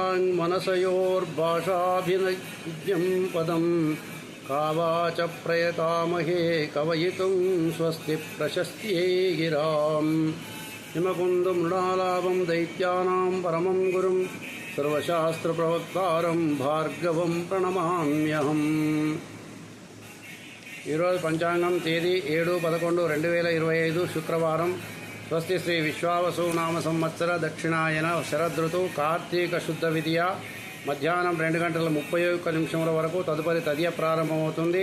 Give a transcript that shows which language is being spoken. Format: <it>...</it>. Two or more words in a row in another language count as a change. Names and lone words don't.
<sa>वाङ्मनसयोर्भाषाभिनज्ञं पदं कावाच प्रयतामहे कवयितुं स्वस्ति प्रशस्त्यै गिराम् हिमकुन्दं मृणालाभं दैत्यानां परमं गुरुं सर्वशास्त्रप्रवक्तारं भार्गवं प्रणमाम्यहम्।</sa> <te>ఈరోజు పంచాంగం తేదీ 7/11/2025 శుక్రవారం. స్వస్తి శ్రీ విశ్వావసు నామ సంవత్సర దక్షిణాయన శరదృతు కార్తీక శుద్ధ విద్య మధ్యాహ్నం 2:31 వరకు తదుపరి తదియ ప్రారంభమవుతుంది.</te>